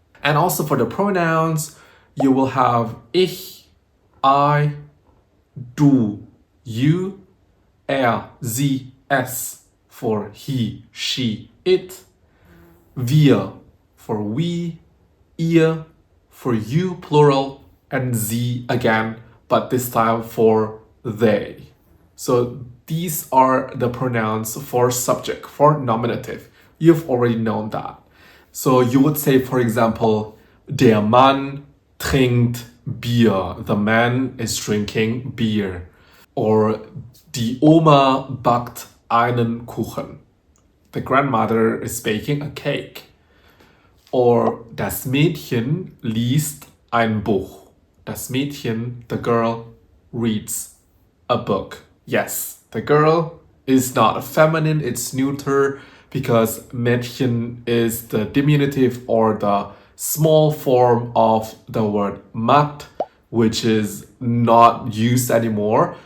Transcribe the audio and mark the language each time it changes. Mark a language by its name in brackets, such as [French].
[English] And also for the pronouns, you will have ich, I, du, you, sie, es for he, she, it, wir for we, ihr for you plural, and sie again, but this time for they. So these are the pronouns for subject, for nominative. You've already known that. So you would say, for example, [German] der Mann trinkt Bier. [English] The man is drinking beer. [German] Or die Oma backt einen Kuchen. [English] The grandmother is baking a cake. [German] Or das Mädchen liest ein Buch. Das Mädchen, [English] the girl, reads a book. Yes, the girl is not feminine, it's neuter because Mädchen is the diminutive or the small form of the word Magd, which is not used anymore.